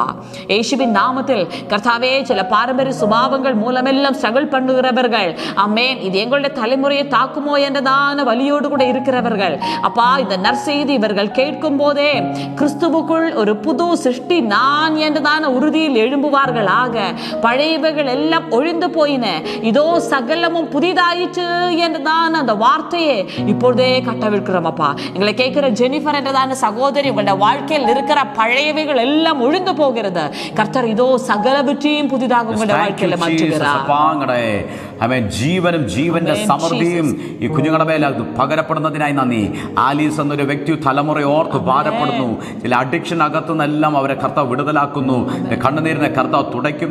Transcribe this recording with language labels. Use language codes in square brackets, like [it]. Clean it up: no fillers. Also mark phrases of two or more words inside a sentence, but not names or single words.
[ta] இயேசுவின் நாமத்தில் கர்த்தாவே, சில பாரம்பரிய சுபாவங்கள் மூலமெல்லாம் ஸ்ட்ரகிள் பண்ணுகிறவர்கள், ஆமென், இது எங்களுடைய தலைமுறையை தாக்குமோ என்றதான வலியோடு கூட இருக்கிறவர்கள் அப்பா, இந்த நற்செய்தி இவர்கள் கேட்கும் போதே கிறிஸ்துவுக்குள் ஒரு புது சிருஷ்டி நான் என்றதான உறுதியில் எழும்புவார்களாக. பழையவைகள் எல்லாம் ஒழிந்து போயின, இதோ சகலமும் புதிதாயிற்று என்றதான அந்த வார்த்தையை இப்பொழுதே கட்டவிழ்க்கிறோம் அப்பா. எங்களை கேட்கிற ஜெனிஃபர் என்றதான சகோதரி, உங்களுடைய வாழ்க்கையில் இருக்கிற பழையவைகள் எல்லாம் ஒழிந்து போகிறது. கர்த்தர் இதோ [ml] സകലവറ്റയും പുതിയതാകും வாழ்க்கையில മാറ്റുകയാണ്. ജീവനും ജീവന്റെ സമൃദ്ധിയും ഈ കുഞ്ഞുങ്ങളുടെ മേൽ പകരപ്പെടുന്നതിനായി നന്ദി. ആലീസ് എന്നൊരു വ്യക്തി തലമുറ ഓർത്ത് ഭാരപ്പെടുന്നു. ചില അഡിക്ഷൻ അകത്തുനിന്നെല്ലാം അവരെ കർത്താവ് വിടുതലാക്കുന്നു. കണ്ണുനീരിനെ കർത്താവ് തുടയ്ക്കും.